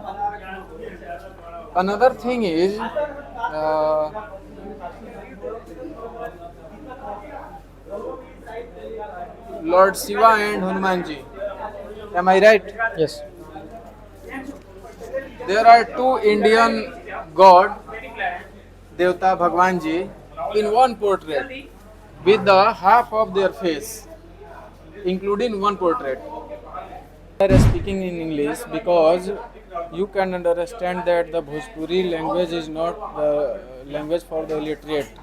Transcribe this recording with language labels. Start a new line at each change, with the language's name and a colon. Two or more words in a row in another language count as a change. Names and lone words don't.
English: Another thing is Lord Shiva and Hanumanji. Am I right? Yes. There are two Indian god
Hindi: देवता भगवान जी
English: in one portrait with the half of their face, including one portrait. I am speaking in English because you can understand that the Bhojpuri language is not the language for the illiterate.